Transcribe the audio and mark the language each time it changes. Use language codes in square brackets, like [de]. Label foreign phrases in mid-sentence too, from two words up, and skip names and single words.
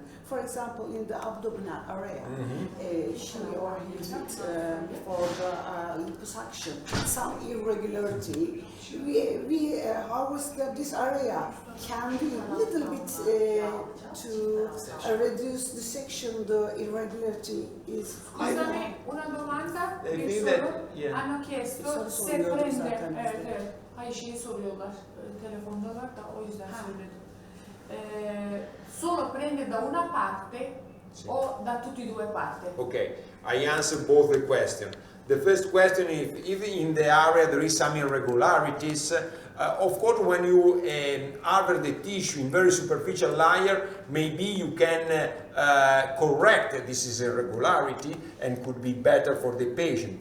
[en] For example, in the abdominal area, she or he did for the liposuction some irregularity. We harvest this area can be a little bit to reduce the section. The irregularity is. [it] Scusami, una domanda, [tr] bir soru. [it] Hanno chiesto se prende, [tr] hayır şeyi soruyorlar, telefondalar da o yüzden söyledim. [it] Solo prende da una parte o da tutti e due parti? [en] Okay, I answer both the questions. The first question is if in the area there is some irregularities. Of course, when you harvest the tissue in very superficial layer, maybe you can correct this is irregularity and could be better for the patient.